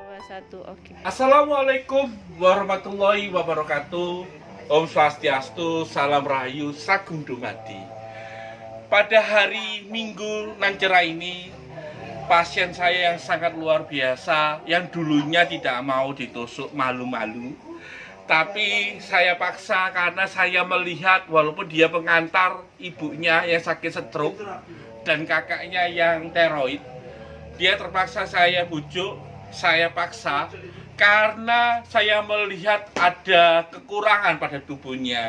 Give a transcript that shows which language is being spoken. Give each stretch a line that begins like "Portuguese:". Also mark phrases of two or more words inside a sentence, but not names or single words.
Indonesian: satu, oke.
Arabic: السلام عليكم ورحمة الله وبركاته.
Balinese: Om Swastiastu, salam rahayu, sagung dumadi.
Indonesian: Pada hari Minggu Nancera ini, pasien saya yang sangat luar biasa, yang dulunya tidak mau ditusuk, malu-malu. Tapi saya paksa karena saya melihat walaupun dia pengantar ibunya yang sakit stroke dan kakaknya yang teroid, dia terpaksa saya bujuk, saya paksa karena saya melihat ada kekurangan pada tubuhnya.